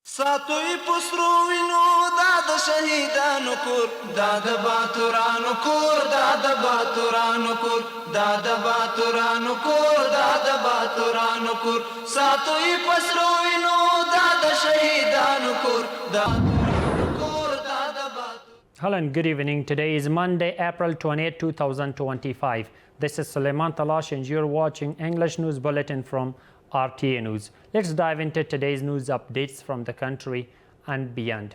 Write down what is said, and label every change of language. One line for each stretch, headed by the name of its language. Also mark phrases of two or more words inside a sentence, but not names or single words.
Pashto: ساتوی پسرو وینو دا د شهیدانو کور دا د باتورانو کور دا د باتورانو کور دا د باتورانو کور دا د باتورانو کور ساتوی پسرو وینو دا د شهیدانو کور دا
English: Hello and good evening. Today is Monday, April 28, 2025. This is Suleiman Talash and you're watching English News Bulletin from RTA News. Let's dive into today's news updates from the country and beyond.